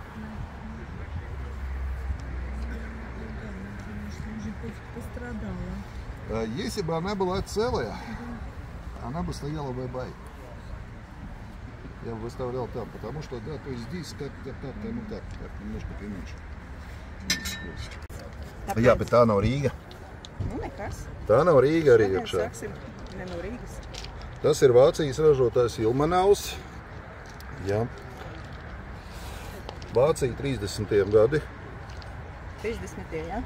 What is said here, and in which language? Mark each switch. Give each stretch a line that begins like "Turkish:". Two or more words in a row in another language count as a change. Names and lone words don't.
Russian: Пострадала. Если бы она была целая, она бы стояла в eBay. Я бы выставлял там, потому что, да, то есть здесь как-то так, ну так, немножко поменьше.
Latvian: Jā, bet tā nav Rīga. Nu, nekas. Tā nav Rīga arī Šodien iekšā. sāksim ne no Rīgas. Tas ir Vācijas ražotājs Ilmenauss. Jā. Vācija 30. gadi. 30. jā?